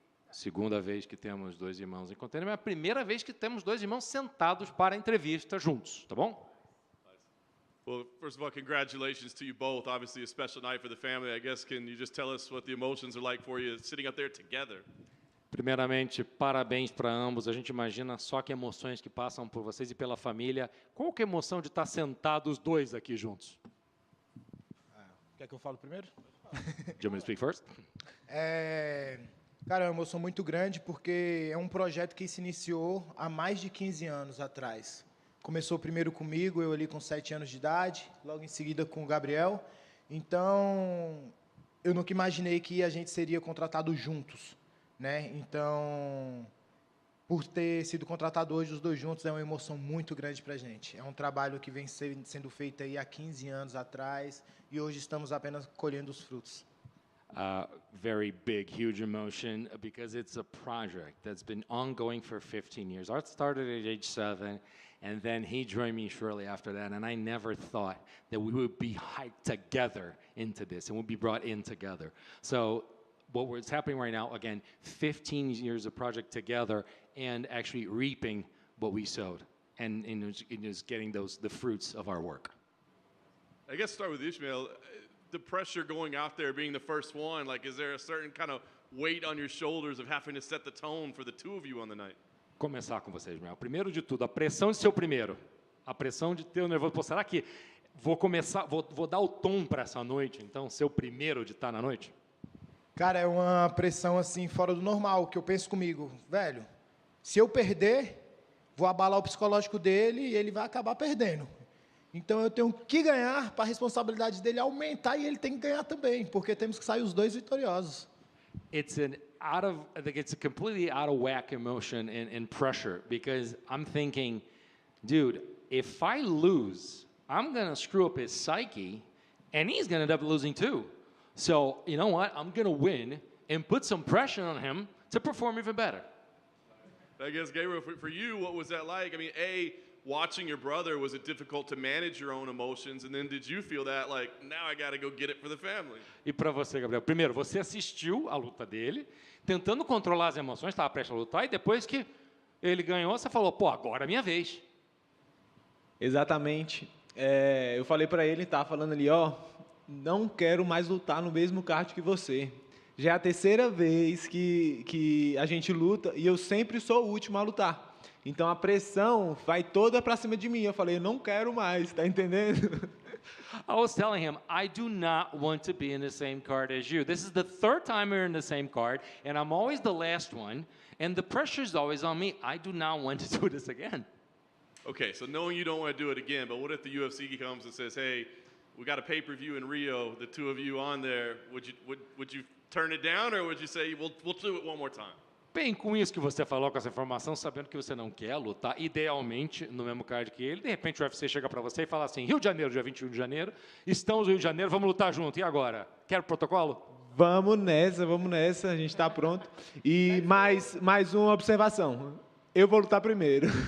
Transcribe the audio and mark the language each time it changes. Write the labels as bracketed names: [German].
[Portuguese] segunda vez que temos dois irmãos em contender, mas é a primeira vez que temos dois irmãos sentados para a entrevista juntos, tá bom? [English] Well, first of all, congratulations to you both. Obviously, a special night for the family. I guess, can you just tell us what the emotions are like for you sitting up there together? [Portuguese] Primeiramente, parabéns para ambos. A gente imagina só que emoções que passam por vocês e pela família. Qual que é a emoção de estar sentados os dois aqui juntos? Quer que eu fale primeiro? [English] Do you want me to speak first? [Portuguese] Cara, é uma emoção muito grande porque é um projeto que se iniciou há mais de 15 anos atrás. Começou primeiro comigo, eu ali com 7 anos de idade, logo em seguida com o Gabriel. Então, eu nunca imaginei que a gente seria contratado juntos, né? Então, por ter sido contratado hoje os dois juntos é uma emoção muito grande para a gente. É um trabalho que vem sendo feito aí há 15 anos atrás e hoje estamos apenas colhendo os frutos. [English] Very big, huge emotion because it's a project that's been ongoing for 15 years. Art started at age 7, and then he joined me shortly after that, and I never thought that we would be hyped together into this and would be brought in together. So what's happening right now, again, 15 years of project together and actually reaping what we sowed and is getting the fruits of our work. I guess start with Ishmael. The pressure going out there, being the first one, like, is there a certain kind of weight on your shoulders of having to set the tone for the two of you on the night? [Portuguese] Começar com vocês, Mel. Primeiro de tudo, a pressão de ser o primeiro. A pressão de ter o nervoso. Pô, será que vou dar o tom para essa noite, então, ser o primeiro de estar na noite? Cara, é uma pressão assim fora do normal, que eu penso comigo, velho, se eu perder, vou abalar o psicológico dele e ele vai acabar perdendo. Então eu tenho que ganhar para a responsabilidade dele aumentar e ele tem que ganhar também, porque temos que sair os dois vitoriosos. [English] I think it's a completely out of whack emotion and pressure because I'm thinking, dude, if I lose, I'm going to screw up his psyche and he's going to end up losing too. So, you know what? I'm going to win and put some pressure on him to perform even better. I guess, Gabriel, for you, what was that like? I mean, watching your brother, was it difficult to manage your own emotions? And then did you feel that, like, now I got to go get it for the family? [Portuguese] E para você, Gabriel, primeiro, você assistiu a luta dele, tentando controlar as emoções, estava prestes a lutar, e depois que ele ganhou, você falou, pô, agora é minha vez. Exatamente. Eu falei para ele, estava falando ali, não quero mais lutar no mesmo card que você. Já é a terceira vez que a gente luta e eu sempre sou o último a lutar. Então a pressão vai toda para cima de mim. Eu falei, eu não quero mais, tá entendendo? [English] I was telling him, I do not want to be in the same card as you. This is the third time we're in the same card, and I'm always the last one, and the pressure's always on me. I do not want to do this again. Okay, so knowing you don't want to do it again, but what if the UFC comes and says, hey, we got a pay-per-view in Rio, the two of you on there, would you turn it down, or would you say, we'll do it one more time? [Portuguese] Bem, com isso que você falou, com essa informação, sabendo que você não quer lutar, idealmente, no mesmo card que ele, de repente o UFC chega para você e fala assim, Rio de Janeiro, dia 21 de janeiro, estamos no Rio de Janeiro, vamos lutar junto, e agora? Quer o protocolo? Vamos nessa, a gente está pronto. E mais uma observação, eu vou lutar primeiro.